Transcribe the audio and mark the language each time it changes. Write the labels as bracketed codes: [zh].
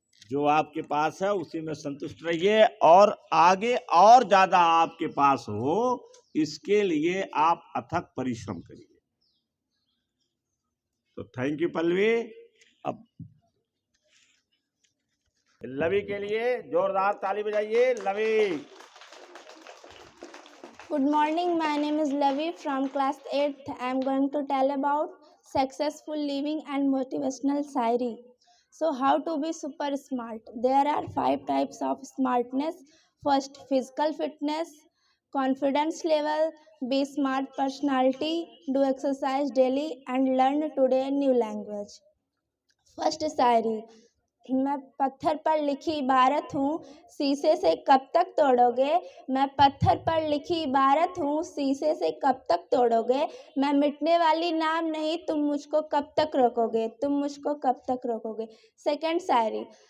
[hi] जो आपके पास है उसी में संतुष्ट रहिए और आगे और ज्यादा आपके पास हो, इसके लिए आप अथक परिश्रम करिए। तो थैंक यू पल्लवी। अब लवी के लिए जोरदार ताली बजाइए। लवी। [en] Good morning, my name is Lavi from class 8th. I am going to tell about successful living and motivational shairi. So, how to be super smart? There are 5 types of smartness. First, physical fitness, confidence level, be smart personality, do exercise daily and learn today new language. [hi] First शायरी। मैं पत्थर पर लिखी इबारत हूँ, शीशे से कब तक तोड़ोगे। मैं पत्थर पर लिखी इबारत हूँ, शीशे से कब तक तोड़ोगे। मैं मिटने वाली नाम नहीं, तुम मुझको कब तक रोकोगे, तुम मुझको कब तक रोकोगे। सेकंड शायरी।